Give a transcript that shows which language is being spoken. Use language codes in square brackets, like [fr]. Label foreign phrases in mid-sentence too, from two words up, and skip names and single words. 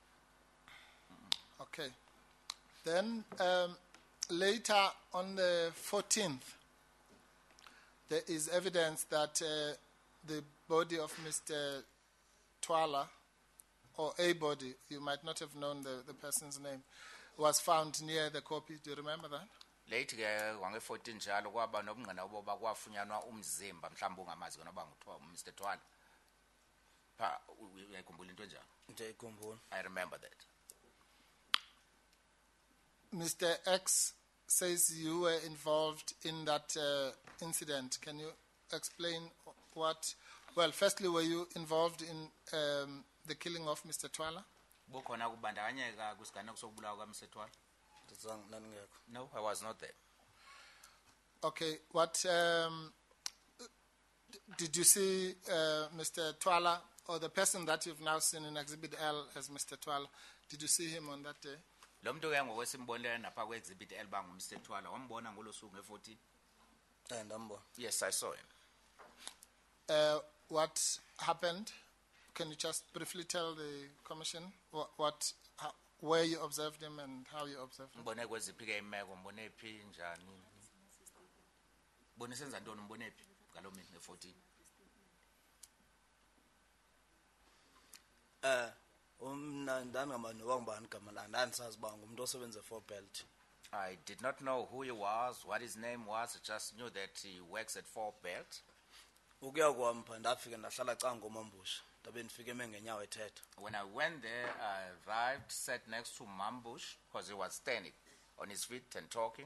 [en] Okay. Then later on the 14th, there is evidence that the body of Mr. Twala, or a body, you might not have known the person's name, was found near the copy. Do you remember that? [xh] Late ke wange-14 njalo kwaba nobungqina boba kwafunyanwa umzimba mhlawumbe ungamazi ke noba Mr. Twala. Uyayikhumbula into enjalo? Ndiyayikhumbula. [en] I remember that. Mr. X says you were involved in that incident. Can you explain what? Well, firstly, were you involved in the killing of Mr. Twala? [xh] Bukhona kubandakanyeka kwisiganeko sokubulawa kwaMr. [en] Twala? No, I was not there. Okay, what did you see Mr. Twala, or the person that you've now seen in Exhibit L as Mr. Twala, did you see him on that day? [xh] Lo muntu ke ngokwesimbonile napha kwe-exhibit L bangu-Mr. Twala wambona ngolo suku nge-14? Ndambona. [en] Yes, I saw him. What happened? Can you just briefly tell the commission where you observed him and how you observed him? [xh] Mbone kweziphi ke imeko, mbone phi njani? Mbone senza ntoni, mbone phi ngalo mini nge-14? [en] I did not know who he was, what his name was. I just knew that he works at 4 Belt. When I went there, I arrived, sat next to Mambush because he was standing on his feet and talking.